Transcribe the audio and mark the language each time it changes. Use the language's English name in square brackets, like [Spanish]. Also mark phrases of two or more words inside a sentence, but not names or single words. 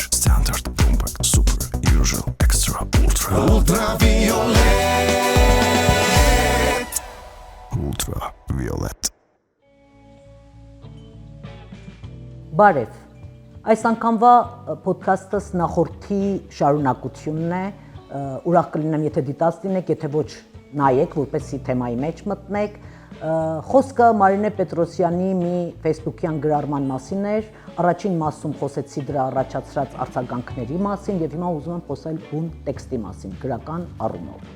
[English] Standard, compact, super, usual, extra, ultra. Ultraviolet. Ultraviolet. [Armenian] Բարև, այս անգամվա պոդքաստս նախորդի շարունակությունն է, ուրախ կլինեմ եթե դիտած լինեք, եթե ոչ նայեք, որպեսզի թեմայի մեջ մտնեք, խոսքը Մարինե Պետրոսյանի մի ֆեյսբուքյան գրառման մասին էր, առաջին մասում խոսեցի դրա առաջացրած արձագանքների մասին և հիմա ուզում եմ խոսել բուն տեքստի մասին, գրական առումով։